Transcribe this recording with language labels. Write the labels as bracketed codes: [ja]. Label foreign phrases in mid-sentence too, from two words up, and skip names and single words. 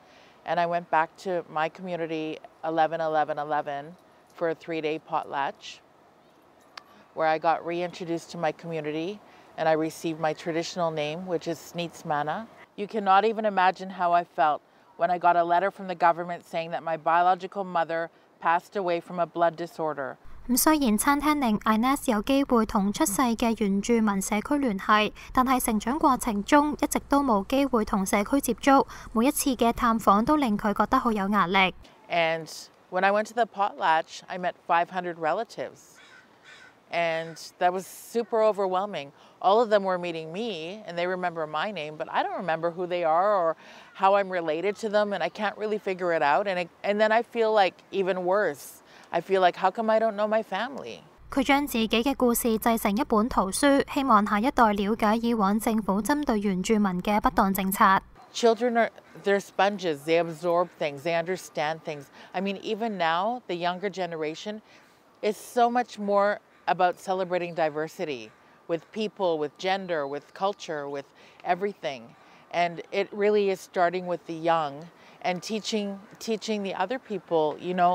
[en] And I went back to my community 11-11-11 for a 3-day potlatch, where I got reintroduced to my community, and I received my traditional name, which is Sneetsmana. You cannot even imagine how I felt when I got a letter from the government saying that my biological mother passed away from a blood disorder. [yue] 咁雖然餐廳令 Inez 有機會同出世嘅原住民社區聯繫，但係成長過程中一直都冇機會同社區接觸，每一次嘅探訪都令佢覺得好有壓力。 [en] And when I went to the potlatch, I met 500 relatives. And that was super overwhelming. All of them were meeting me, and they remember my name, but I don't remember who they are or how I'm related to them, and I can't really figure it out. And then I feel like even worse. I feel like, how come I don't know my family? [yue] 佢將自己嘅故事製成一本圖書，希望下一代了解以往政府針對原住民嘅不當政策。 [en] Children they're sponges. They absorb things. They understand things. I mean, even now, the younger generation is so much more about celebrating diversity with people, with gender, with culture, with everything. And it really is starting with the young and teaching the other people, you know.